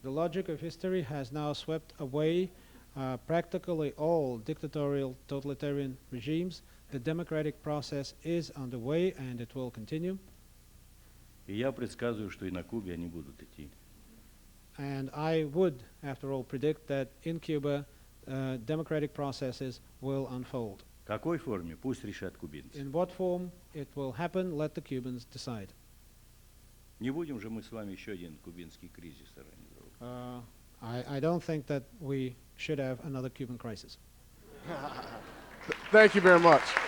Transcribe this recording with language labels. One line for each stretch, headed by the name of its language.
English: the logic of history has now swept away practically all dictatorial totalitarian regimes. The democratic process is underway and it will continue.
Russian: И я предсказываю, что и на Кубе они будут идти.
English: And I would, after all, predict that in Cuba, democratic processes will unfold.
Russian: В какой форме? Пусть решат кубинцы.
English: In what form it will happen, let the Cubans decide.
Russian: Не будем же мы с вами еще один кубинский кризис организовывать.
English: I don't think that we should have another Cuban crisis. Thank you very much.